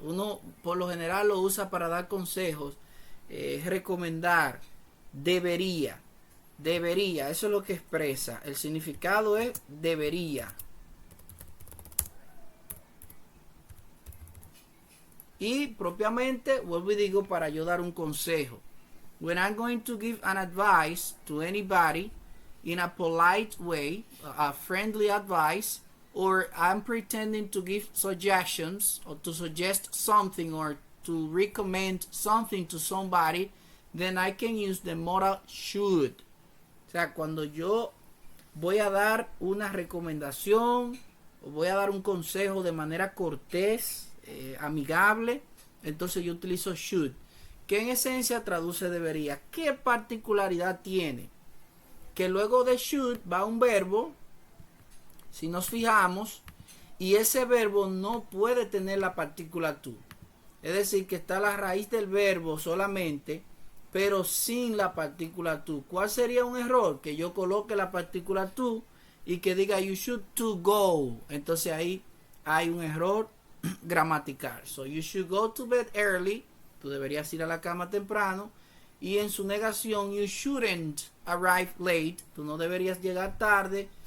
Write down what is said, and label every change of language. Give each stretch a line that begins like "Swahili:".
Spanish: Uno por lo general lo usa para dar consejos, recomendar, debería, eso es lo que expresa. El significado es debería. Y propiamente, vuelvo y digo, para yo dar un consejo.
English: When I'm going to give an advice to anybody in a polite way, a friendly advice, or I'm pretending to give suggestions or to suggest something or to recommend something to somebody, then I can use the modal should.
Spanish: O sea, cuando yo voy a dar una recomendación o voy a dar un consejo de manera cortés, amigable, entonces yo utilizo should, que en esencia traduce debería. ¿Qué particularidad tiene? Que luego de should va un verbo, si nos fijamos, y ese verbo no puede tener la partícula to. Es decir, que está la raíz del verbo solamente, pero sin la partícula to. ¿Cuál sería un error? Que yo coloque la partícula to y que diga
English: you should to go.
Spanish: Entonces ahí hay un error gramatical.
English: So you should go to bed early.
Spanish: Tú deberías ir a la cama temprano. Y en su negación,
English: you shouldn't arrive late.
Spanish: Tú no deberías llegar tarde.